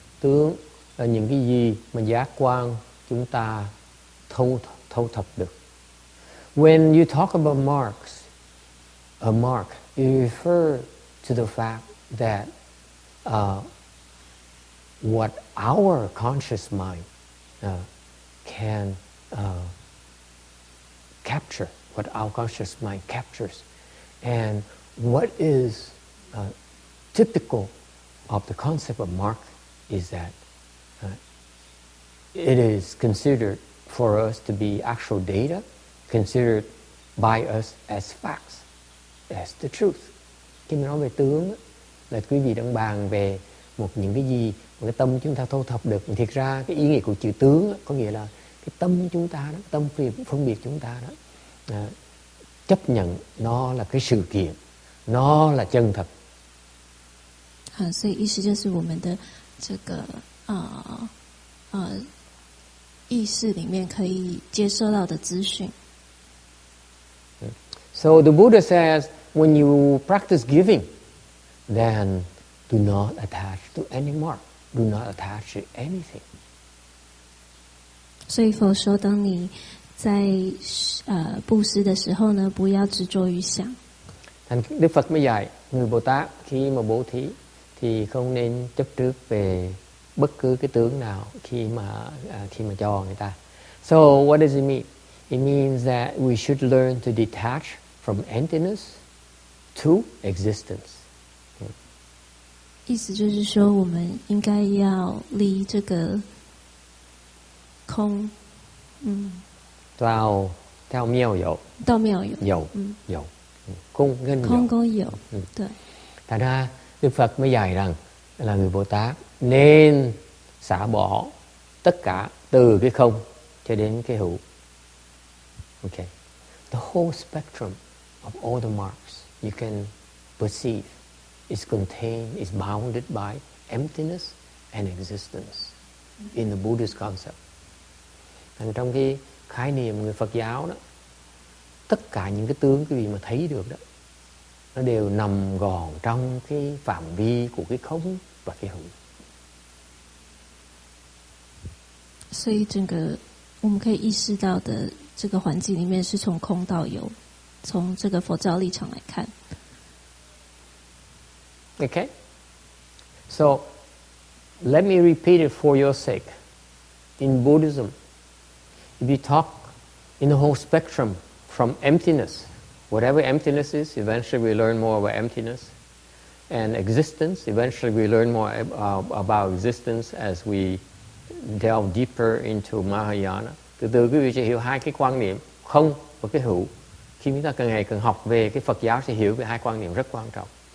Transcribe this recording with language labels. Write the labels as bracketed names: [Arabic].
[Vietnamese] Tướng là những cái gì mà giác quan chúng ta thâu thập được. [English] When you talk about marks, a mark, you refer to the fact that what our conscious mind can capture, what our conscious mind captures, and what is typical of the concept of mark is that it is considered for us to be actual data, considered by us as facts, as the truth. [Vietnamese] Khi mình nói về tướng là quý vị đang bàn về những cái gì mà cái tâm chúng ta thu thập được. Thiệt ra cái ý nghĩa của chữ tướng có nghĩa là cái tâm chúng ta đó, tâm phân biệt chúng ta đó, chấp nhận nó là cái sự kiện, nó là chân thật. [Chinese] 所以意思就是我们的这个意识里面可以接收到的资讯。 [English] So the Buddha says, when you practice giving, then do not attach to any mark, do not attach to anything. [Chinese] 所以佛说，当你在布施的时候呢，不要执着于想。 [Vietnamese] Thành Đức Phật mới dạy người Bồ Tát khi mà bố thí thì không nên chấp trước về bất cứ cái tướng nào khi mà cho người ta. [English] So what does it mean? It means that we should learn to detach from emptiness to existence. [Chinese] 意思就是说，我们应该要离这个空，到妙有，到妙有，有空跟有，对。 [Vietnamese] Thành ra Đức Phật mới dạy rằng là người Bồ Tát nên xả bỏ tất cả từ cái không cho đến cái hữu. [English] Okay. The whole spectrum of all the marks you can perceive is contained, is bounded by emptiness and existence in the Buddhist concept. [Vietnamese] Thành trong cái khái niệm người Phật giáo đó, tất cả những cái tướng quý vị mà thấy được đó, nó đều nằm gọn trong cái phạm vi của cái không và cái hữu. [Chinese] 所以整个我们可以意识到的这个环境里面是从空到有，从这个佛教立场来看。 [English] Okay? So, let me repeat it for your sake. In Buddhism, if you talk in the whole spectrum from emptiness, whatever emptiness is, eventually we learn more about emptiness. And existence, eventually we learn more about existence as we delve deeper into Mahayana. [Vietnamese] Từ từ quý vị sẽ hiểu hai cái quan niệm không và cái hữu. Khi chúng ta càng ngày càng học về cái Phật giáo sẽ hiểu về hai quan niệm rất quan trọng.